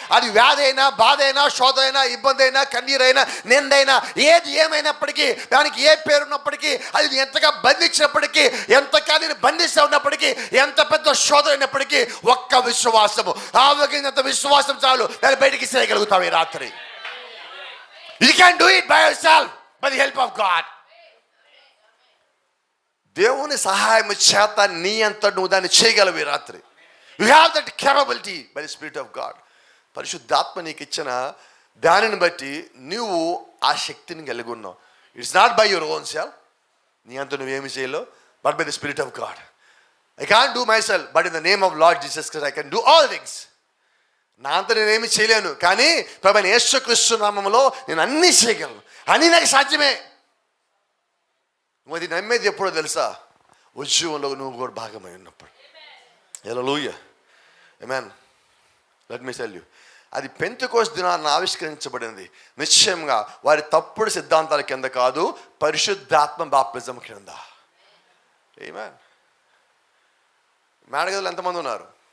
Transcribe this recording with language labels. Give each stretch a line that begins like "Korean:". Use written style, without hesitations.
Telugu: అది వ్యాధి అయినా, బాధ అయినా, శోధ అయినా, ఇబ్బంది అయినా, కన్నీరైనా, నిందైనా, ఏది ఏమైనప్పటికీ, దానికి ఏ పేరున్నప్పటికీ, అది ఎంతగా బంధించినప్పటికీ, ఎంతగా నేను బంధిస్తూ ఉన్నప్పటికీ, ఎంత పెద్ద శోధ అయినప్పటికీ, ఒక్క విశ్వాసము, ఆవగినంత విశ్వాసం చాలు దాన్ని బయటికి చేయగలుగుతావు ఈ రాత్రి.
English: You can do it by yourself, by the help of God.
Telugu: దేవుని సహాయం చేత నీ అంత నువ్వు దాన్ని చేయగలవు ఈ రాత్రి.
English: You have that capability by the Spirit of God.
Telugu: పరిశుద్ధాత్మ నీకు ఇచ్చిన దానిని బట్టి నువ్వు ఆ శక్తిని కలిగి ఉన్నావు.
English: it's not by your own self,
Telugu: నీ అంత నువ్వేమి చేయలేవు,
English: But by the spirit of God. I can't do myself, but in the name of Lord Jesus Christ I can do all things.
Telugu: నా అంతా నేనేమి చేయలేను, కానీ ప్రభువైన యేసుక్రీస్తు నామములో నేను అన్నీ చేయగలను, అన్నీ నాకు సాధ్యమే. నువ్వు అది నమ్మేది ఎప్పుడో తెలుసా? ఉద్యోగంలో నువ్వు కూడా భాగమై ఉన్నప్పుడు. హల్లెలూయా, ఆమేన్.
English: let me tell you,
Telugu: అది పెంతెకోస్తు దినాన్ని ఆవిష్కరించబడింది నిశ్చయంగా వారి తప్పుడు సిద్ధాంతాల కింద కాదు, పరిశుద్ధాత్మ బాప్తిజం కింద. ఆమేన్. మేడగదిలో ఎంతమంది ఉన్నారు?